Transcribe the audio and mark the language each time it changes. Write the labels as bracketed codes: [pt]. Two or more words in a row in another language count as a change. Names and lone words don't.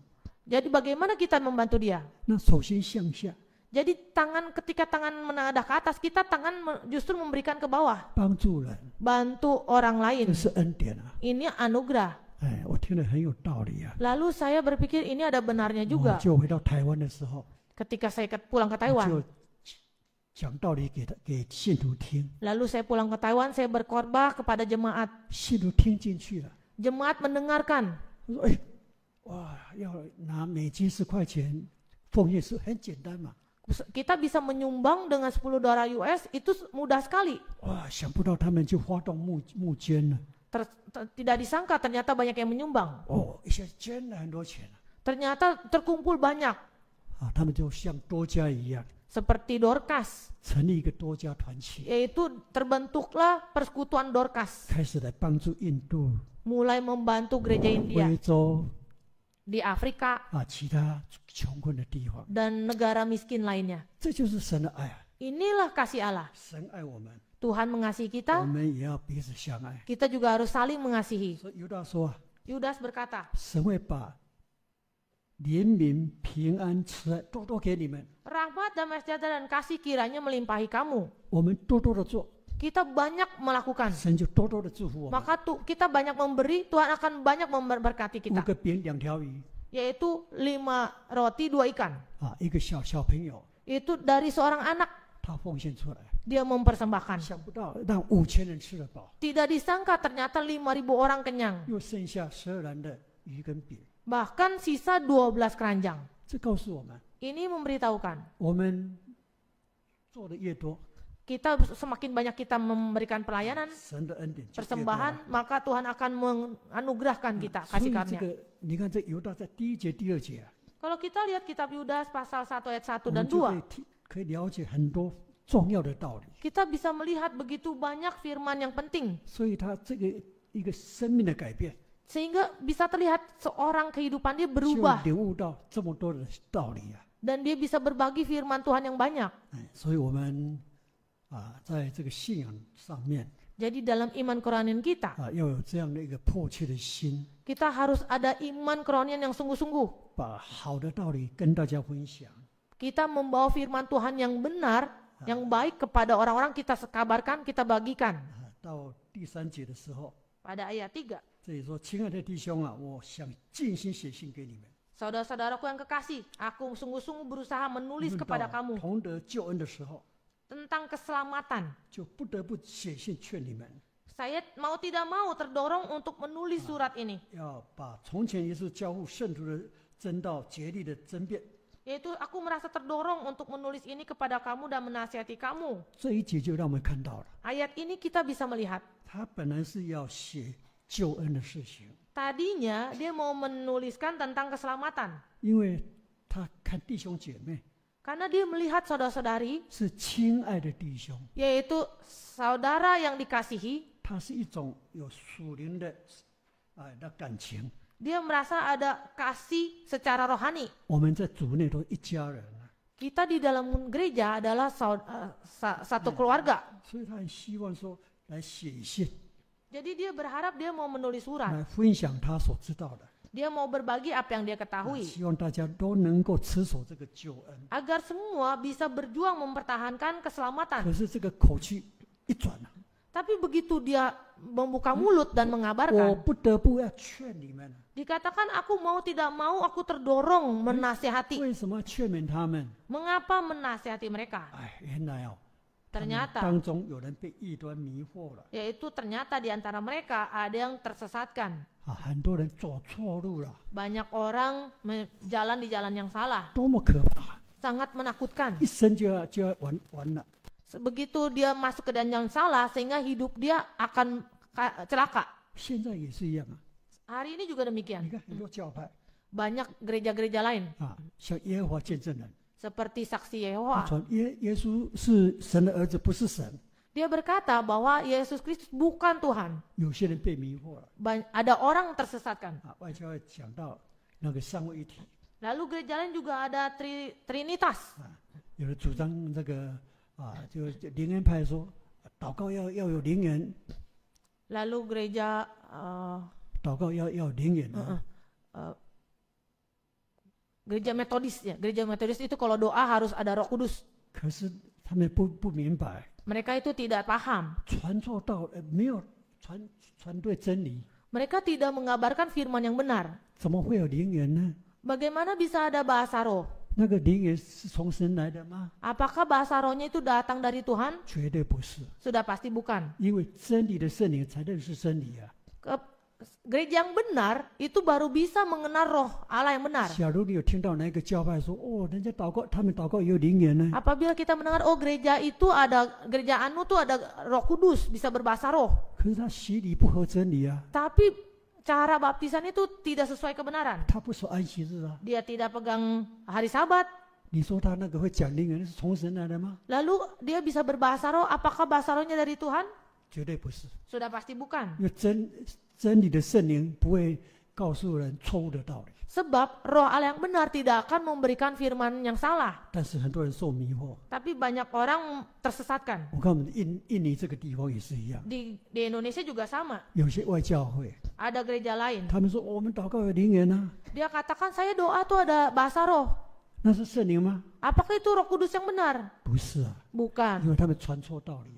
[id] Jadi bagaimana kita membantu dia? [zh] 那手心向下， [id] Jadi ketika tangan menadah ke atas, kita tangan justru memberikan ke bawah, [zh] 帮助人， [id] bantu orang [zh] 这 [id] lain. [zh] 是恩典啊！ [id] Ini anugerah. [zh] 哎，我听了很有道理啊。 [id] Lalu saya berpikir ini ada benarnya [zh] 我 [id] juga. [zh] 就回到台湾的时候， [id] Ketika saya pulang ke [zh] 我 [id] Taiwan, [zh] 就讲道理给信徒听， [id] lalu saya pulang ke Taiwan, saya berkhotbah kepada jemaat. [zh] 信徒听进去了。 [id] Jemaat mendengarkan. [zh] 我说：“哎，哇，要拿美金10块钱奉献是很简单嘛。 [id] Kita bisa menyumbang dengan $10 US itu mudah sekali. [zh] 哇，想不到他们就发动募捐了。 [id] Tidak disangka ternyata banyak yang menyumbang. [zh] 哦，一下捐了很多钱 [id] Ternyata terkumpul banyak. [zh] 啊！他们就像多家一样， [id] Seperti Dorcas, [zh] 成立一个多家团契， [id] yaitu terbentuklah persekutuan Dorcas. [zh] 开始来帮助印度、 [id] Mulai membantu gereja India [zh] 非洲 [id] di Afrika [zh] 啊其他穷困的地方。 [id] dan negara miskin lainnya. [zh] 这就是神的爱啊！ [id] Inilah kasih Allah. [zh] 神爱我们， [id] Tuhan mengasihi [zh] 我 [id] kita, [zh] 们也要彼此相爱。 [id] kita juga harus saling mengasihi. [zh] 所以犹大说， [id] Yudas berkata, [zh] 神会把怜悯、平安、慈爱多多给你们， [id] rahmat, damai sejahtera, dan kasih kiranya melimpahi kamu. [zh] 我们多多的做， [id] Kita banyak melakukan. [zh] 神就多多的祝福我们。 [id] Maka kita banyak memberi, Tuhan akan banyak memberkati [zh] 5 [id] kita. [zh] 个饼2条鱼 [id] Yaitu 5 roti 2 ikan. [zh] 啊，一个小朋友 [id] Itu dari seorang anak, [zh] 他奉献出来， [id] dia mempersembahkan. [zh] 想不到让5000人吃得饱， [id] Tidak disangka ternyata 5.000 orang kenyang. [zh] 又剩下12篮的鱼跟饼。 [id] Bahkan sisa 12 keranjang. [zh] 这告诉我们， [id] Ini memberitahukan, [zh] 我们做的越多， [id] kita semakin banyak kita memberikan pelayanan, [zh] 神的恩典就越多。 [id] persembahan, maka Tuhan akan menganugerahkan kita [zh] 所 [id] kasih [zh] 以这 [id] karunia. [zh] 个，你看这犹大在第1节、第2节啊， [id] Kalau kita lihat kitab Yudas pasal 1 ayat 1 [zh] 我 [id] dan [zh] 们就 [id] 2, [zh] 可以了解很多重要的道理。 [id] kita bisa melihat begitu banyak firman yang penting. [zh] 所以他这个一个生命的改变， [id] Sehingga bisa terlihat seorang kehidupan dia [zh] 就 [id] berubah [zh] 领悟到这么多的道理啊。 [id] dan dia bisa berbagi firman Tuhan yang banyak. [zh] 所以我们啊，在这个信仰上面 [id] Jadi dalam iman kerohanian kita, [zh] 啊，要有这样的一个迫切的心， [id] kita harus ada iman kerohanian yang sungguh-sungguh. [zh] 把好的道理跟大家分享。 [id] Kita membawa firman Tuhan yang benar, yang baik kepada orang-orang, kita kabarkan, kita bagikan. [zh] 啊，到第3节的时候， [id] Pada ayat 3, [zh] 这里说：“亲爱的弟兄啊，我想尽心写信给你们， [id] saudara-saudaraku yang kekasih, aku sungguh-sungguh berusaha menulis [zh] 论 [id] kepada [zh] 到 [id] kamu [zh] 同得救恩的时候， [id] tentang keselamatan. [zh] 就不得不写信劝你们， [id] Saya mau tidak mau terdorong untuk menulis surat ini. [zh] 要把从前耶稣交付圣徒的真道竭力的争辩。” [id] Yaitu aku merasa terdorong untuk menulis ini kepada kamu dan menasihati kamu. [zh] 这一节就让我们看到了， [id] Ayat ini kita bisa melihat. [zh] 他本来是要写救恩的事情， [id] Tadinya dia mau menuliskan tentang keselamatan. [zh] 因为他看弟兄姐妹 [id] Karena dia melihat saudara-saudari, [zh] 是亲爱的弟兄， [id] yaitu saudara yang dikasihi. [zh] 他是一种有属灵的的感情。 [id] Dia merasa ada kasih secara rohani. [zh] 我们在主内都一家人啊， [id] Kita di dalam gereja adalah satu keluarga. [zh] 所以他很希望说来写信， [id] Jadi dia berharap dia mau menulis surat. [zh] 来分享他所知道的， [id] Dia mau berbagi apa yang dia 啊 ketahui. [zh] 希望大家都能够持守这个救恩。 [id] Agar semua bisa berjuang mempertahankan keselamatan. [zh] 可是这个口气一转啊， [id] Tapi begitu dia membuka mulut dan [zh] 我 [id] mengabarkan, [zh] 不得不要劝你们啊， [id] dikatakan aku mau tidak mau, aku terdorong menasehati. [zh] 为什么要劝勉他们？ [id] Mengapa menasehati mereka? [zh] 哎，原来哦，他们 [id] Ternyata, [zh] 当中有人被异端迷惑了 [id] yaitu ternyata di antara mereka ada yang tersesatkan. [zh] 啊，很多人走错路了， [id] Banyak orang jalan di jalan yang salah. [zh] 多么可怕！ [id] Sangat menakutkan. [zh] 一生就要完了。 [id] Begitu dia masuk ke jalan yang salah, sehingga hidup dia akan celaka. [zh] 现在也是一样啊， [id] Hari ini juga [zh] 你 [id] demikian. [zh] 看很多教派 [id] Banyak gereja-gereja lain, [zh] 啊，像耶和华见证人， [id] seperti saksi [zh] 他 [id] Yehova. [zh] 传耶稣是神的儿子，不是神。 [id] Dia berkata bahwa Yesus Kristus bukan Tuhan. [zh] 有些人被迷惑了 [id] Ada orang tersesatkan. [zh] 啊，外教会讲到那个三位一体 [id] Lalu gereja lain juga ada Trinitas. [zh] 啊，有的主张这个啊，就灵恩派说祷告要有灵言， [id] Lalu gereja [zh] 祷告要有灵言啊。 [id] gereja Metodis ya. Gereja Metodis itu kalau doa harus ada Roh Kudus. [zh] 可是他们不明白， [id] Mereka itu tidak paham. [zh] 传错道没有传对真理， [id] Mereka tidak mengabarkan firman yang benar. [zh] 怎么会有灵言呢？ [id] Bagaimana bisa ada bahasa roh? [zh] 那个灵言是从神来的吗？ [id] Apakah bahasa rohnya itu datang dari Tuhan? [zh] 绝对不是， [id] Sudah pasti bukan. [zh] 因为真理的圣灵才认识真理啊。 [id] Gereja yang benar itu baru bisa mengenal roh Allah yang benar. [zh] 假如你有听到哪一个教派说，哦，人家祷告，他们祷告也有灵言呢， [id] Apabila kita mendengar, oh gereja itu ada, gereja anu tuh ada Roh Kudus, bisa berbahasa roh. [zh] 可是他洗礼不合真理啊， [id] Tapi cara baptisan itu tidak sesuai kebenaran. [zh] 他不守安息日啊。 [id] Dia tidak pegang hari Sabat. [zh] 你说他那个会讲灵言是从神来的吗？ [id] Lalu dia bisa berbahasa roh, apakah bahasa rohnya dari Tuhan? [zh] 绝对不是， [id] Sudah pasti bukan. [zh] 因为真理的圣灵不会告诉人错误的道理。 [id] Sebab roh Allah yang benar tidak akan memberikan firman yang salah. [zh] 但是很多人受迷惑。 [id] Tapi banyak orang tersesatkan. [zh] 我看我们印尼这个地方也是一样， [id] Di Indonesia juga sama. [zh] 有些外教会， [id] Ada gereja lain. [zh] 他们说我们祷告有灵言啊， [id] Dia katakan saya doa tuh ada bahasa roh. [zh] 那是圣灵吗？ [id] Apakah itu Roh Kudus yang benar? [zh] 不是啊， [id] Bukan. [zh] 因为他们传错道理啊，